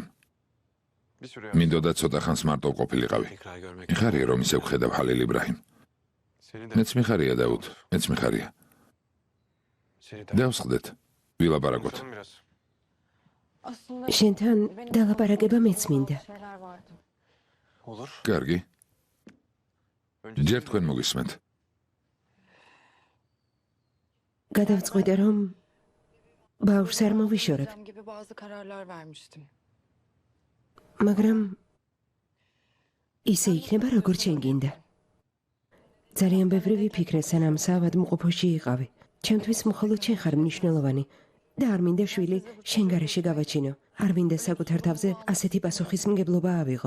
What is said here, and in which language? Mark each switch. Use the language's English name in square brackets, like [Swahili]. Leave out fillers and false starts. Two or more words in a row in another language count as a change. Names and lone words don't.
[Georgian] მინდოდა ცოტა ხანს მარტო ყოფილიყავი. მიხარია რომ ისევ ხედავ ჰალილ იბრაჰიმ. მეც მიხარია დავუდ, მეც მიხარია. დავსხდეთ, ვილაპარაკოთ. [Turkish] Aslında [Georgian] შენთან დალაპარაკება მეც მინდა. [Turkish] şeyler vardı. [Georgian] კარგი. ჯერ თქვენ მოგისმენთ. გადავწყვიტე, რომ ბავშვს არ მოვიშორებ, [Turkish] Dedem gibi bazı kararlar vermiştim. [Georgian] მაგრამ ისე იქნება, როგორც შენ გინდა. ძალიან ბევრი ვიფიქრე, სანამ საავადმყოფოში იყავი. ჩემთვის მხოლოდ შენ ხარ მნიშვნელოვანი და არ მინდა შვილი შენ გარეშე გავაჩინო. არ მინდა საკუთარ თავზე ასეთი პასუხისმგებლობა ავიღო.